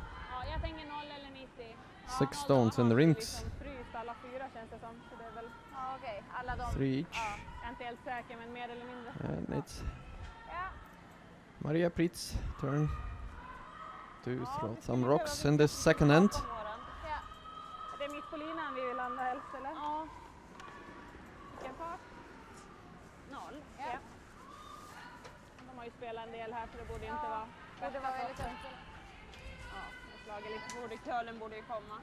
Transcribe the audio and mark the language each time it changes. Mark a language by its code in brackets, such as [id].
[sv] Ja, jag tänker 0 eller 90. [en] 6 stones in the rings. [sv] Liksom fryst alla 4 känns det som. Så det är väl, Ja, okej. Alla de. [en] 3 each. [sv] ja, jag är inte helt säker men mer eller mindre. [en] And it's [sv] Ja. [en] Maria Pritz turn to throw some rocks in this second end. [sv] Ja. Det är mitt på linan vi vill landa helst eller? Ja. Vilken fart? 0. Ja. De har ju spelat en del här så det borde inte vara Det var väldigt tungt. Ja, jag slager lite på curlen borde ju komma.